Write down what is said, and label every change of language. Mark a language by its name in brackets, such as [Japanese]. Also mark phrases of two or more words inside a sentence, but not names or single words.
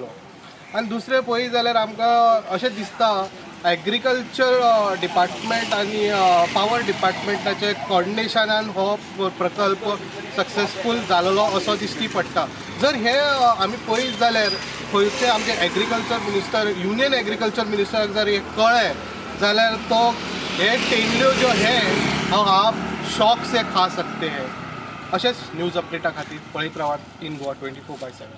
[Konkani] आनी दुसरें पळयत जाल्यार आमकां अशें दिसता [English] agriculture department [Konkani] आनी पावर डिपार्टमेंटाचे कॉर्डिनेशनान हो प्रकल्प सक्सेसफूल जालोलो असो दिश्टी पडटा। जर हे आमी पळयत जाल्यार खंयचे आमचे [English] agriculture minister, union agriculture [Konkani] मिनिस्टराक जर हे कळ्ळें जाल्यार तो हे तेंडल्यो ज्यो [Hindi] आप शौक से खा सकते हैं। [Konkani] अशेंच न्यूज अपडेटा खातीर पळयत रावात इन गोवा 24/7।